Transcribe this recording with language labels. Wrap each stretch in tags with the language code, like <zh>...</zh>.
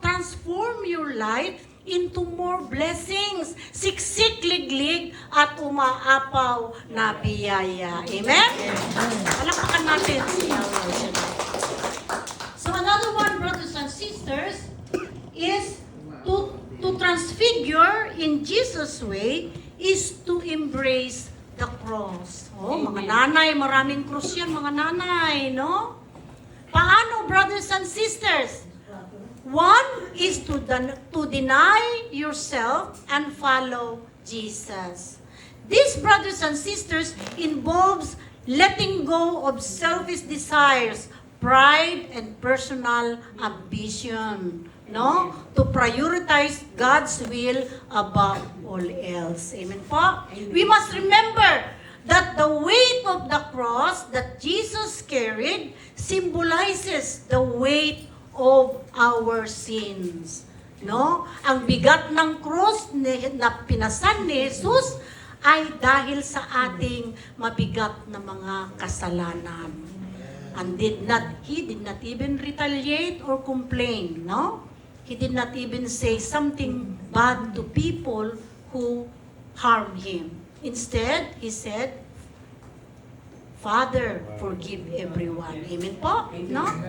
<en>Transform your life into more blessings,</en> <tl>siksik-liglig at umaapaw na biyaya.</tl> <en>Amen?</en> <tl>Palakpakan natin si Yahweh.</tl> <en>So another one, brothers and sisters, is to transfigure in Jesus' way is to embrace the cross.</en> <tl>Oh, mga nanay, maraming krus yan, mga nanay, no?</tl> <en>Paano, brothers and sisters? One is to deny yourself and follow Jesus. This, brothers and sisters, involves letting go of selfish desires, pride, and personal ambition. No? To prioritize God's will above all else. Amen po? We must remember that the weight of the cross that Jesus carried symbolizes the weight of our sins. No?</en> <tl>Ang bigat ng krus na pinasan ni Jesus ay dahil sa ating mabigat na mga kasalanan.</tl> <en>And he did not even retaliate or complain, no? He did not even say something bad to people who harmed him. Instead, he said, Father, forgive everyone. Amen po? No?</en>